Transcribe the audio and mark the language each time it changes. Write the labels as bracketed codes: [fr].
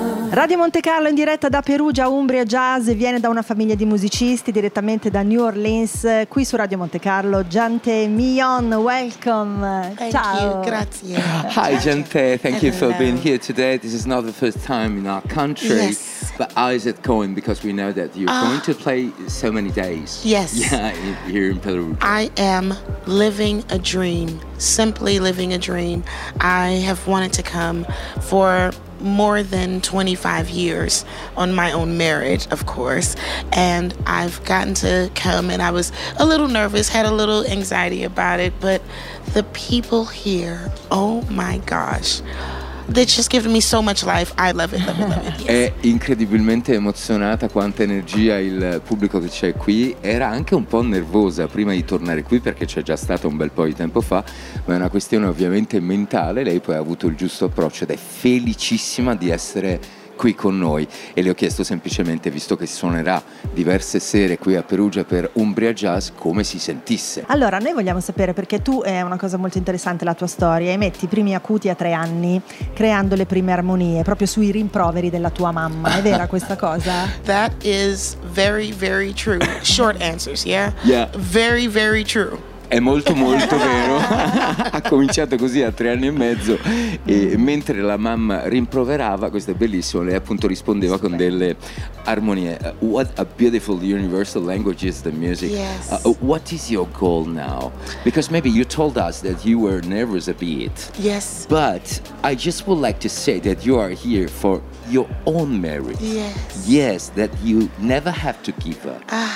[it] Radio Monte Carlo in diretta da Perugia, Umbria Jazz, viene da una famiglia di musicisti direttamente da New Orleans, qui su Radio Monte Carlo. [en] Jante Mion, welcome. Thank [it] Ciao. [en] You, [it] grazie. [en] Hi Jante, thank you for being here today. This is not the first time in our country. Yes. But how is it going? Because we know that you're going to play so many days. Yes. Yeah, here in Peru. I am living a dream, simply living a dream. I have wanted to come for more than 25 years on my own merit, of course, and I've gotten to come, and I was a little nervous, had a little anxiety about it, but the people here, oh my gosh, they just give me so much life. I love it, love it, love it. Yes. [it] È incredibilmente emozionata quanta energia il pubblico che c'è qui. Era anche un po' nervosa prima di tornare qui perché c'è già stato un bel po' di tempo fa, ma è una questione ovviamente mentale. Lei poi ha avuto il giusto approccio ed è felicissima di essere qui con noi, e le ho chiesto semplicemente, visto che suonerà diverse sere qui a Perugia per Umbria Jazz, come si sentisse. Allora, noi vogliamo sapere, perché tu, è una cosa molto interessante la tua storia, emetti i primi acuti a 3 anni creando le prime armonie proprio sui rimproveri della tua mamma, è vera questa cosa? [en] That is very very true. Short answers, yeah? Yeah. Very very true. [it] È molto molto vero. Ha cominciato così a 3 anni e mezzo, e mentre la mamma rimproverava, questo è bellissimo, lei appunto rispondeva con delle armonie. [en] What a beautiful universal language is the music. Yes. What is your goal now? Because maybe you told us that you were nervous a bit. Yes. But I just would like to say that you are here for your own merit. Yes. Yes, that you never have to give up.